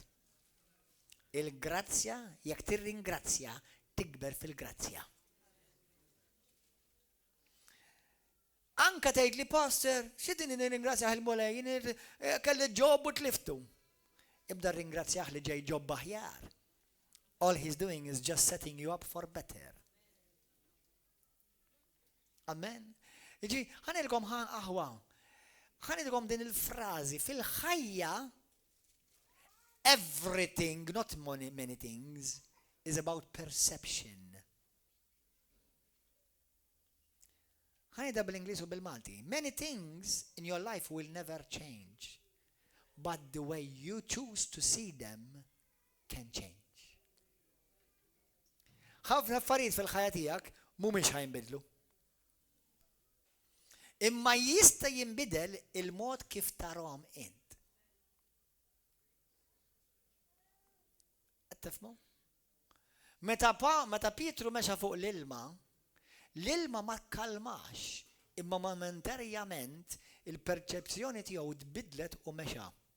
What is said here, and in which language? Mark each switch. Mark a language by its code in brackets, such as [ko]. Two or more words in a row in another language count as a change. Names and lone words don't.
[mt] Il-grazzja, jekk tirringrazzja, tikber fil-grazzja. Anka tgħid li pastor, x'idin nirringrazzjah il-mulej, kelli ġob u tliftu. Ibda rringrazzjah li ġej ġob aħjar. [en] All he's doing is just setting you up for better. [mt] Amen. Iġi, ħanilkom aħwa. Ħanilkom din il-frażi fil-ħajja. [en] Everything, not many things, is about perception. [mt] ħanida bil-Ingliż u bil-Malti. [en] Many things in your life will never change, but the way you choose to see them can change. [mt] ħafna affarijiet fil-ħajja tiegħek mhumiex ħajnbidlu. Imma jista' jinbidel il-mod kif tarahom int. Tifmu? Meta Pietru mexa fuq l-ilma ma kalmax, imma momentarjament il-perċezzjoni tiegħu tbidlet u mexa.